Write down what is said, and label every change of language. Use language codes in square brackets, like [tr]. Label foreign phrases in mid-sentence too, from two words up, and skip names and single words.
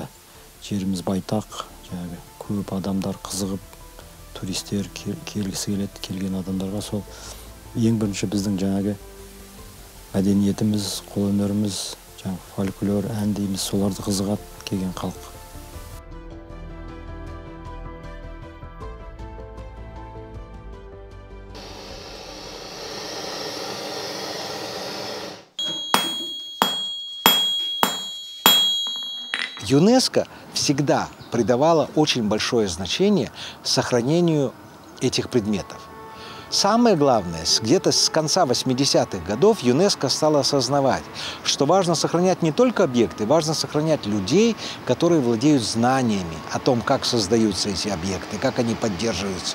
[kk] Жеріміз байтақ, жаңағы көп адамдар қызығып, туристер келгісі келеді, келген адамдарға сол ең бірінші біздің жаңағы мәдениетіміз, қол өнеріміз, жаңағы фольклор, ән дейміз, соларды қызығады келген халық. [ru] ЮНЕСКО всегда придавала очень большое значение сохранению этих предметов. Самое главное, где-то с конца 80-х годов ЮНЕСКО стало осознавать, что важно сохранять не только объекты, важно сохранять людей, которые владеют знаниями о том, как создаются эти объекты, как они поддерживаются.